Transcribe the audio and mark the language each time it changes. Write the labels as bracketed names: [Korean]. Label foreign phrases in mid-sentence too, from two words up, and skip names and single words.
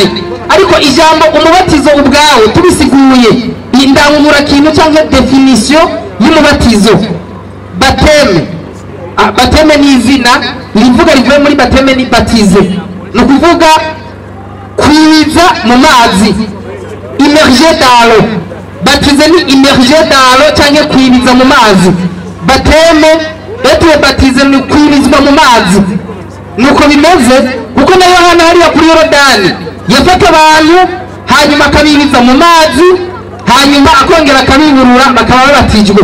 [Kinyarwanda] Ariko ijambo umubatizo ubwawe tubisiguye indangura kintu cyangwa definition y'umubatizo. Bateme ni izina rivuga rivuye muri bateme ni baptize, ni ukuvuga kwiza mu mazi, [French] immerger dans l'eau. [Kinyarwanda] Baptize ni [French] immerger dans l'eau [Kinyarwanda] cyangwa kwibiza mu mazi. Bateme etubatize ni kwibizwa mu mazi. Nuko bimeze kuko na Yohana hariya kuri Yorodani yafata abantu hanyuma akabibiza mu mazi hanyuma akongera akabiburura bakaba babatijwe.